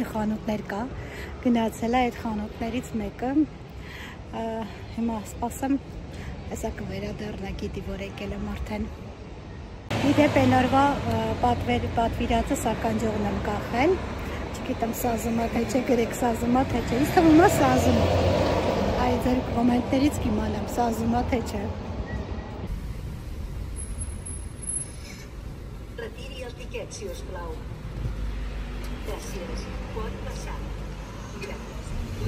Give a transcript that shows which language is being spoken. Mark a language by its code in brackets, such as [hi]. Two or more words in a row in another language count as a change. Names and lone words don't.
[hy] խանութներ կա, գնացել է այդ խանութներից մեկը, հիմա սպասեմ, այսա կվերադառնա, գիտի որ եկել եմ արդեն։ Իդեպ են օրվա պատվիրածը սականջողն եմ կախել, չգիտեմ սազում է թե չէ, գրեք սազում է թե չէ, ինձ թվում է սազում է, այ ձեր կոմենտներից կիմանամ սազում է թե չէ։ [ca] Retiri el tiquet, si us plau. Gràcies. Pot passar. Gràcies.